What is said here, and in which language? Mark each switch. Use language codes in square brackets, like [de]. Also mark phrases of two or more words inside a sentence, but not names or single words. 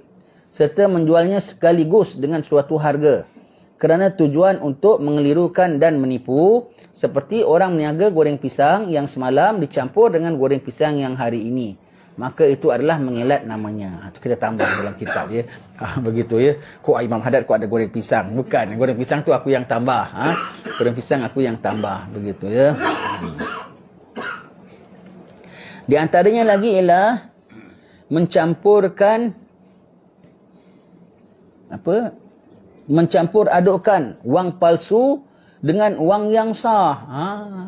[ms] Serta menjualnya sekaligus dengan suatu harga. Kerana tujuan untuk mengelirukan dan menipu. Seperti orang meniaga goreng pisang yang semalam dicampur dengan goreng pisang yang hari ini. Maka itu adalah mengelat namanya. Itu kita tambah dalam kitab ya. Begitu ya. Kok Imam Haddad kok ada goreng pisang? Bukan. Goreng pisang tu aku yang tambah. Goreng pisang aku yang tambah. Begitu ya. Di antaranya lagi ialah mencampurkan mencampur adukkan wang palsu dengan wang yang sah.